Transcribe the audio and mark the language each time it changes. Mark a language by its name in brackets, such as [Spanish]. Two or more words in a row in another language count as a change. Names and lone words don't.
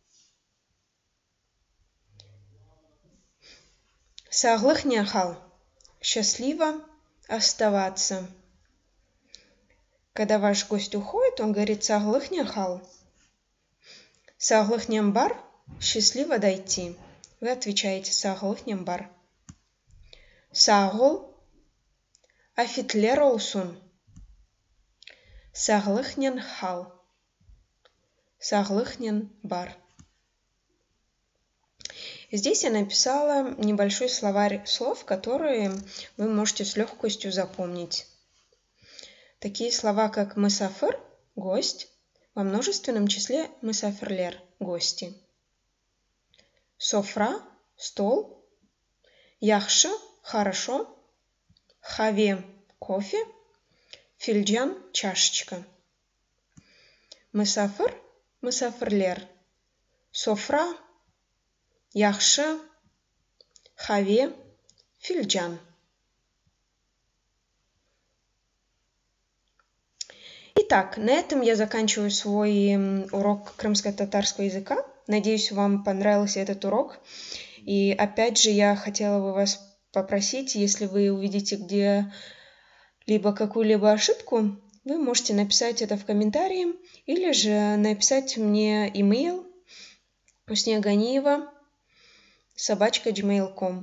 [Crimean Tatar] Саглых няхал. [Russian] Счастливо оставаться. Когда ваш гость уходит, он говорит [Crimean Tatar] саглых няхал. Саглых нямбар. [Russian] Счастливо дойти. Вы отвечаете [Crimean Tatar] саглых нямбар. [Russian] Сагул. [Crimean Tatar] Афитлеролсун. Саглых нянхал. Саглых нянбар. [Russian] Здесь я написала небольшой словарь слов, которые вы можете с легкостью запомнить. Такие слова, как мысафыр – гость, во множественном числе мысафирлер – гости. Софра – стол. Яхшы – хорошо. Хаве – кофе. Фильджан – чашечка. [Crimean Tatar] Мысафыр – мысафирлер. Софра – яхшы, хаве, фильджан. [Russian] Итак, на этом я заканчиваю свой урок крымско-татарского языка. Надеюсь, вам понравился этот урок. И опять же, я хотела бы вас попросить, если вы увидите где-либо какую-либо ошибку, вы можете написать это в комментарии или же написать мне имейл usneganieva@gmail.com.